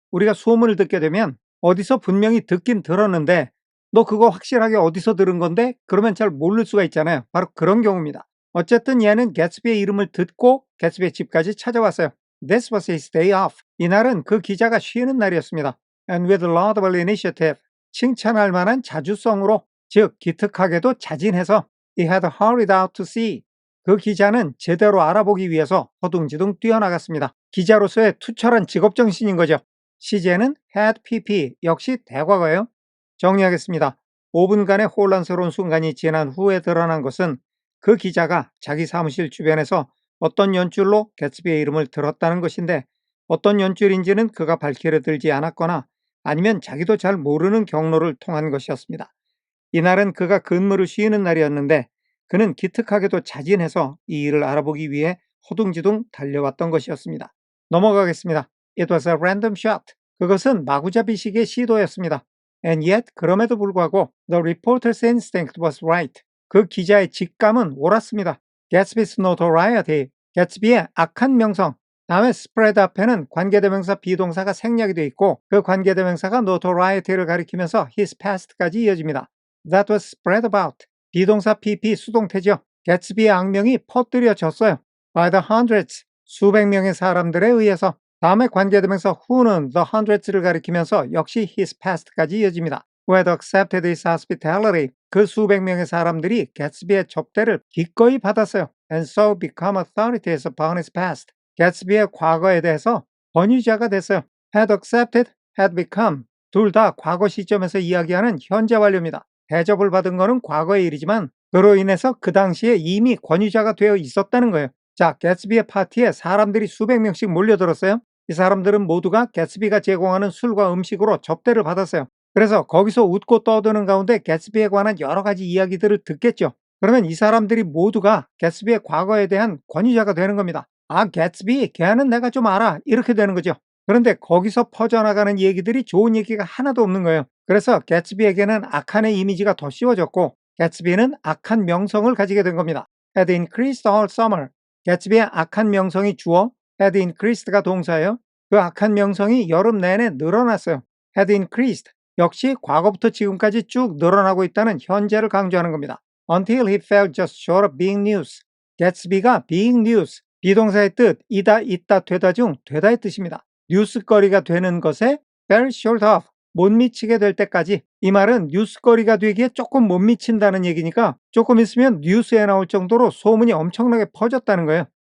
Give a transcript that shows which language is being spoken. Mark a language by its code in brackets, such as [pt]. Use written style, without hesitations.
[ko] 우리가 소문을 듣게 되면 어디서 분명히 듣긴 들었는데 너 그거 확실하게 어디서 들은 건데? 그러면 잘 모를 수가 있잖아요. 바로 그런 경우입니다. 어쨌든 얘는 개츠비의 이름을 듣고 개츠비의 집까지 찾아왔어요. [en] This was his day off. [ko] 이날은 그 기자가 쉬는 날이었습니다. [en] And with laudable initiative, [ko] 칭찬할 만한 자주성으로, 즉 기특하게도 자진해서 [en] he had hurried out to see. [ko] 그 기자는 제대로 알아보기 위해서 허둥지둥 뛰어나갔습니다. 기자로서의 투철한 직업정신인 거죠. 시제는 had pp, 역시 대과거예요. 정리하겠습니다. 5분간의 혼란스러운 순간이 지난 후에 드러난 것은 그 기자가 자기 사무실 주변에서 어떤 연줄로 개츠비의 이름을 들었다는 것인데 어떤 연줄인지는 그가 밝히려 들지 않았거나 아니면 자기도 잘 모르는 경로를 통한 것이었습니다. 이날은 그가 근무를 쉬는 날이었는데 그는 기특하게도 자진해서 이 일을 알아보기 위해 허둥지둥 달려왔던 것이었습니다. [en] 넘어가겠습니다. It was a random shot. [ko] 그것은 마구잡이식의 시도였습니다. [en] And yet, [ko] 그럼에도 불구하고 [en] the reporter's instinct was right. [ko] 그 기자의 직감은 옳았습니다. [en] Gatsby's notoriety, [ko] 개츠비의 악한 명성. 다음에 spread 앞에는 관계대명사 비동사가 생략이 되어 있고 그 관계대명사가 notoriety를 가리키면서 his past까지 이어집니다. [en] That was spread about. [ko] 비동사 pp 수동태죠. 개츠비의 악명이 퍼뜨려졌어요. [en] By the hundreds, [ko] 수백 명의 사람들에 의해서. 다음에 관계대명사 who는 the hundreds를 가리키면서 역시 his past까지 이어집니다. [en] Who had accepted his hospitality. [ko] 그 수백 명의 사람들이 개츠비의 접대를 기꺼이 받았어요. [en] And so become authorities upon his past. [ko] 개츠비의 과거에 대해서 권위자가 됐어요. [en] Had accepted, had become. [ko] 둘 다 과거 시점에서 이야기하는 현재 완료입니다. 대접을 받은 것은 과거의 일이지만 그로 인해서 그 당시에 이미 권위자가 되어 있었다는 거예요. 자, 개츠비의 파티에 사람들이 수백 명씩 몰려들었어요. 이 사람들은 모두가 개츠비가 제공하는 술과 음식으로 접대를 받았어요. 그래서 거기서 웃고 떠드는 가운데 개츠비에 관한 여러 가지 이야기들을 듣겠죠. 그러면 이 사람들이 모두가 개츠비의 과거에 대한 권위자가 되는 겁니다. 아, 개츠비, 걔는 내가 좀 알아. 이렇게 되는 거죠. 그런데 거기서 퍼져나가는 얘기들이 좋은 얘기가 하나도 없는 거예요. 그래서 개츠비에게는 악한의 이미지가 더 씌워졌고 개츠비는 악한 명성을 가지게 된 겁니다. [en] Had increased all summer. [ko] 개츠비의 악한 명성이 주어, had increased가 동사예요. 그 악한 명성이 여름 내내 늘어났어요. Had increased. 역시 과거부터 지금까지 쭉 늘어나고 있다는 현재를 강조하는 겁니다. [en] Until he fell just short of being news. [ko] 개츠비가 being news, 비동사의 뜻 이다, 있다, 되다 중 되다의 뜻입니다. 뉴스거리가 되는 것에 fell short of, 못 미치게 될 때까지. 이 말은 뉴스거리가 되기에 조금 못 미친다는 얘기니까 조금 있으면 뉴스에 나올 정도로 소문이 엄청나게 퍼졌다는 거예요.